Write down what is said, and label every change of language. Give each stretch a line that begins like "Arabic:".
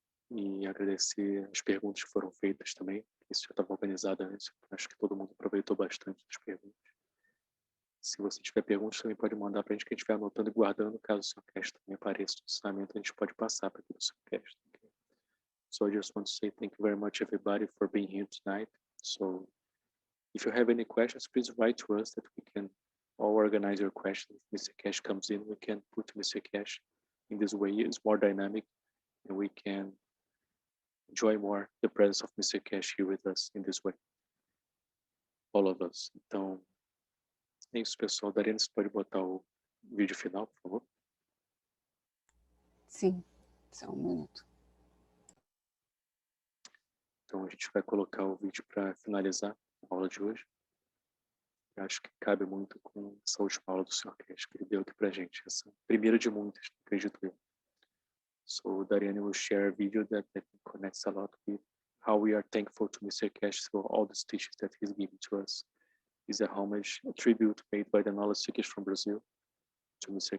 Portuguese: E agradecer as perguntas que foram feitas também. Isso já estava organizado antes. Acho que todo mundo aproveitou bastante das perguntas. Se você tiver perguntas, também pode mandar para a gente, que a gente vai anotando e guardando. Caso o Sr. Cash também apareça no ensinamento, a gente pode passar para aqui do Sr. Cash.
English: Okay? So I just want to say thank you very much, everybody, for being here tonight. So if you have any questions, please write to us that we can all organize your questions. If Mr. Cash comes in, we can put Mr. Cash in this way. It's more dynamic, and we can enjoy more the presence of Mr. Cash here with us in this way. All of us.
Portuguese: Então, é isso, pessoal. Dariana, você pode botar o vídeo final, por favor? Sim, só um minuto. Então, a gente vai colocar o vídeo para finalizar a aula de hoje. Eu acho que cabe muito com essa última aula do Sr. Cash que ele deu aqui para a gente. Essa primeira de muitas, acredito eu.
English: So Dariana will share a video that connects a lot with how we are thankful to Mr. Cash for all the teachings that he's given to us. It's a homage, a tribute made by the knowledge seekers from Brazil to Mr.